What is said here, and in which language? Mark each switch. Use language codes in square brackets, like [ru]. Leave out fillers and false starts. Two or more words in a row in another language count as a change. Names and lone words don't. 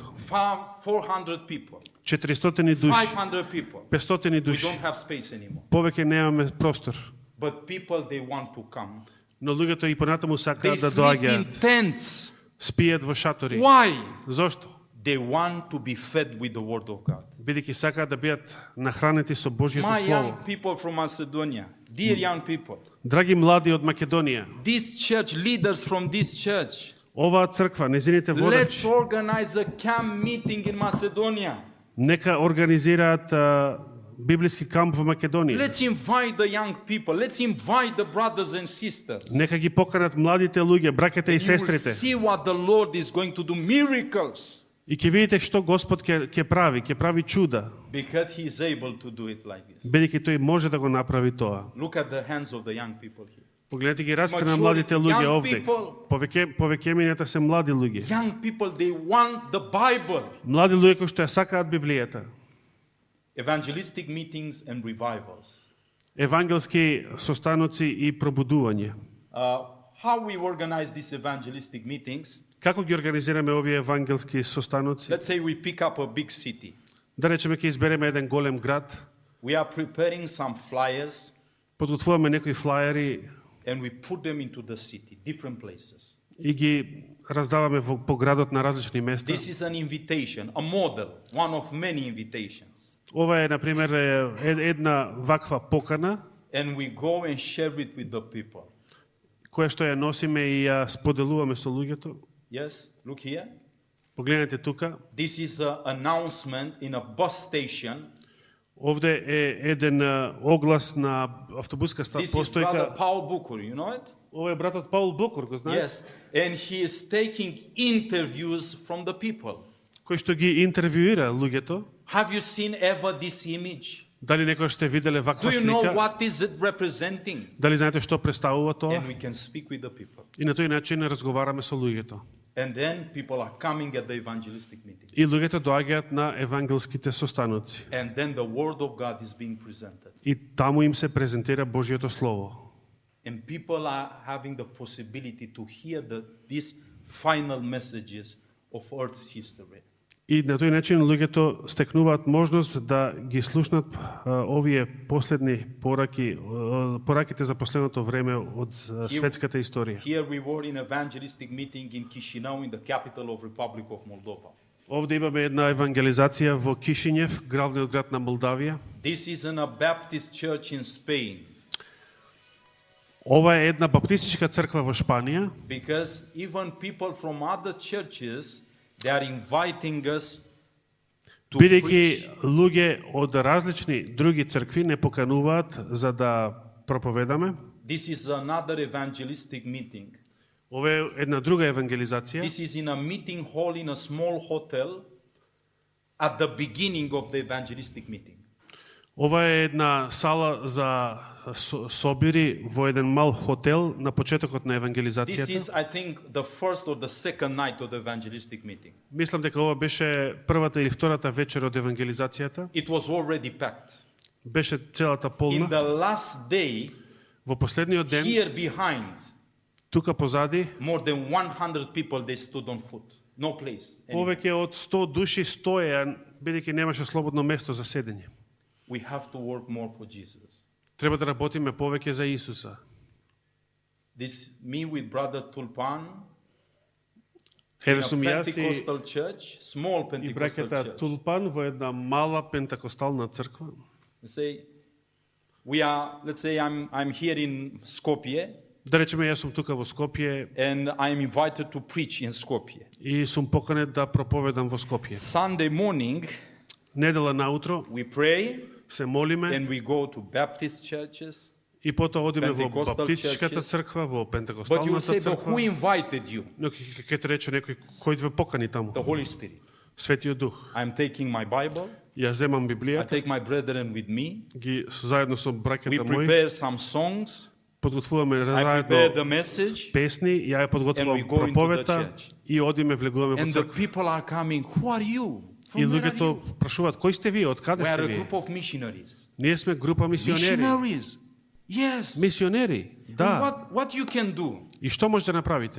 [en] 400 people. [mk] 400 души, [en] 500 people. [mk] 500 [en] We [mk] души. [en] don't have space anymore. [mk] Повеќе немаме простор. [en] But people, they want to come. [mk] Но луѓето и понатаму [en] They [mk] сакаат да [en] sleep in [mk] доаѓаат, [en] tents. [mk] спијат во шатори. [en] Why? [mk] Зошто? [en] They want to be fed with the word of God. [mk] Бидејќи сакаат да бидат нахранети со Божјото [en] My [mk] слово. [en] young people from Macedonia, dear young people, [mk] Драги млади од Македонија, [en] this church, leaders from this church, [mk] оваа црква, незините [en] let's [mk] водачи, [en] organize a camp meeting in Macedonia. [mk] нека организираат библиски камп во Македонија. [en] Let's invite the young people. Let's invite the brothers and sisters. [mk] Нека ги поканат младите луѓе, браките и [en] You will [mk] сестрите. [en] see what the Lord is going to do, miracles. [mk] И ќе видите што Господ ќе прави чуда, [en] Because He is able to do it like this. [mk] бидејќи тој може да го направи тоа. [en] Look at the hands of the young people here. [mk] Погледнете ги рацете на [en] Majority [mk] младите луѓе [en] young [mk] овде. [en] people. [mk] Повеќемината се млади луѓе. [en] Young people, they want the Bible. [mk] Млади луѓе кои што ја сакаат Библијата. [en] Evangelistic meetings and revivals. [mk] Евангелски состаноци и пробудување. [en] How we organize these evangelistic meetings? [mk] Како ги организираме овие евангелски состаноци? [en] Let's say we pick up a big city. [mk] Да речеме ќе избереме еден голем град, [en] We are preparing some flyers [mk] подготвуваме некои флаери [en] and we put them into the city, different places. [mk] и ги раздаваме по градот на различни места. [en] This is an invitation, a model, one of many invitations. [mk] Ова е, например, една ваква покана, [en] And we go and share it with the people. [mk] која што ја носиме и ја споделуваме со луѓето. [en] Yes, look here. [mk] Погледнете тука. [en] This is an announcement in a bus station. [mk] Овде е еден оглас на автобуска [en] This is brother [mk] постојка. [en] Paul Bukur, you know it? [mk] Ова е братот Паул Букур, го знаете? [en] Yes. And he is taking interviews from the people. [mk] Кој што ги интервјуира луѓето. [en] Have you seen ever this image? [mk] Дали некој сте виделе [en] Do [mk] ваква [en] you know [mk] слика? [en] what is it representing? [mk] Дали знаете што представува тоа? [en] And we can speak with the people. [mk] И на тој начин разговараме со луѓето. [en] And then people are coming at the evangelistic meeting. [mk] И луѓето доаѓаат на евангелските состаноци. [en] And then the word of God is being presented. [mk] И таму им се презентира Божјото слово. [en] And people are having the possibility to hear these final messages of Earth's history. [mk] И на тој начин луѓето стекнуваат можност да ги слушнат овие последни пораките за последното време од светската историја. [en] Here we were in evangelistic meeting in Chisinau, in the capital of Republic of Moldova. [mk] Овде имаме една евангелизација во Кишињев, главниот град на Молдавија. [en] This is in a Baptist church in Spain. [mk] Ова е една баптистичка црква во Шпанија, [en] Because even people from other churches, they are inviting us to [mk] бидејќи [en] preach. [mk] луѓе од различни други цркви не покануваат за да проповедаме. [en] This is another evangelistic meeting. [mk] Ова е една друга евангелизација. [en] This is in a meeting hall in a small hotel at the beginning of the evangelistic meeting. [mk] Ова е една сала за собири во еден мал хотел на почетокот на [en] This [mk] евангелизацијата. [en] is, I think, the first or the second night of the evangelistic meeting. [mk] Мислам дека ова беше првата или втората вечер од евангелизацијата. [en] It was already packed. [mk] Беше целата [en] In [mk] полна. [en] the last day, [mk] Во последниот ден, [en] here behind, [mk] тука позади, [en] more than 100 people, they stood on foot. No place. anywhere. [mk] повеќе од 100 души стоеа, бидејќи немаше слободно место за седење. [en] We have to work more for Jesus. [mk] Треба да работиме повеќе за Исуса. [en] This, me with brother Tulpan, in [mk] Еве [en] a [mk] сум јас [en] Pentecostal church, small [mk] и [en] Pentecostal [mk] бракета [en] church. [mk] Тулпан во една мала пентекостална црква. [en] Let's say, I'm here in Skopje, [mk] Да речеме, јас сум тука во Скопје [en] and I'm invited to preach in Skopje. [mk] и сум поканет да проповедам во Скопје. [en] Sunday morning, [mk] Недела наутро [en] we pray [mk] се молиме [en] and we go to Baptist churches. [mk] и потоа одиме во [en] Pentecostal [mk] баптистичката [en] churches. [mk] црква, во [en] But you will [mk] пентекосталната [en] say, but who [mk] црква. [en] invited you? [mk] Но ќе те рече некој кој ве покани таму. [en] The Holy Spirit. [mk] Светиот Дух. [en] I'm taking my Bible. [mk] Јас земам [en] I [mk] Библијата, [en] take my brethren with me. [mk] ги заедно со [en] We [mk] браќата мои [en] prepare some songs. [mk] подготвуваме [en] I prepare the [mk] заедно [en] message. [mk] песни, ја ја [en] And [mk] подготвувам [en] we go into the [mk] проповета [en] church. [mk] и одиме влегуваме во [en] And the [mk] црква. [en] people are coming. Who are you? [mk] И [en] From where are [mk] луѓето [en] you? [mk] прашуваат кој сте вие, од каде [en] We are [mk] сте [en] a [mk] вие? [en] group of missionaries. [mk] Ние сме група мисионери. [en] Missionaries. Yes. [mk] Мисионери, [en] And [mk] да. [en] what you can do? [mk] И што може да направите?